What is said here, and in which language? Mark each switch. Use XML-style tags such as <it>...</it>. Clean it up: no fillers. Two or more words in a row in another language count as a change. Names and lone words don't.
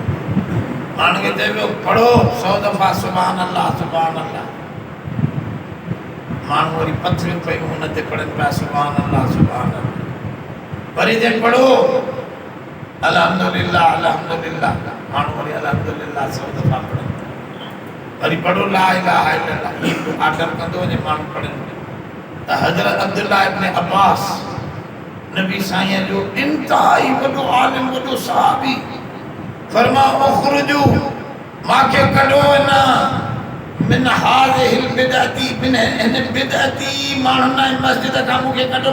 <sd>माण्हू खे चइबो पढ़ो 100 दफ़ा</sd> <ar>سبحان الله سبحان الله.</ar> <sd>माण्हू वरी पथरियूं पयूं हुन ते पढ़नि पिया</sd> <ar>سبحان الله سبحان الله.</ar> <sd>वरी जे पढ़ो</sd> <ar>الحمد لله الحمد لله.</ar> <sd>माण्हू वरी अल्हम्दुलिल्लाह 100 दफ़ा पढ़नि।</sd> <ar>वरी पढ़ो لا إله إلا الله.</ar> <sd>इहो आर्डर कंदो वञे माण्हू पढ़नि। त हज़रत अब्दुल्ला इब्न अब्बास नबी साईं जो इंतहाई वॾो आलिम वॾो सहाबी फरमाओ उखरुजू मांखे कढो न</sd> <ar>من هذه البدعة</ar> <sd>मिन इन बिदअती माण्हुनि जी मस्जिद खां मूंखे कढो।</sd>